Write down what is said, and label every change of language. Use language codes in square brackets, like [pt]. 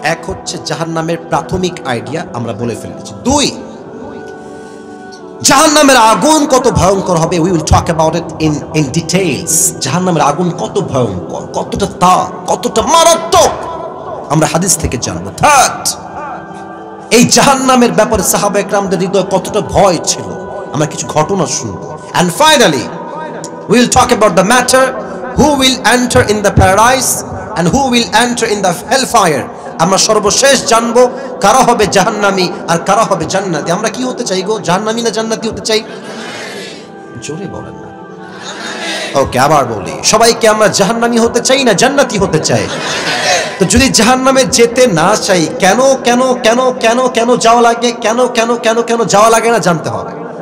[bn] এক হচ্ছে জাহান্নামের প্রাথমিক আইডিয়া, আমরা বলে ফেলেছি। 2, জাহান্নামের আগুন কত ভয়ঙ্কর হবে, [en] We will talk about it in details. [bn] জাহান্নামের আগুন কত ভয়ঙ্কর, কতটা তাপ, কতটা মারাত্মক, আমরা হাদিস থেকে জানবো। 3, এই জাহান্নামের ব্যাপারে সাহাবা একরামদের হৃদয়ে কতটা ভয় ছিল, আমরা কিছু ঘটনা শুনবো। [en] And finally we will talk about the matter who will enter in the paradise and who will enter in the hellfire. [bn] আমরা সর্বশেষ জানবো কারা হবে জাহান্নামী আর কারা হবে জান্নাতি। আমরা কি হতে চাই গো? জাহান্নামী না জান্নাতি হতে চাই? জোরে বলেন না। ওকে, আবার বলি, সবাইকে আমরা জাহান্নামী হতে চাই না জান্নাতি হতে চাই? তো যদি জাহান্নামে যেতে না চাই, কেন কেন কেন কেন কেন যাওয়া লাগে, কেন কেন কেন কেন যাওয়া লাগে না জানতে হবে।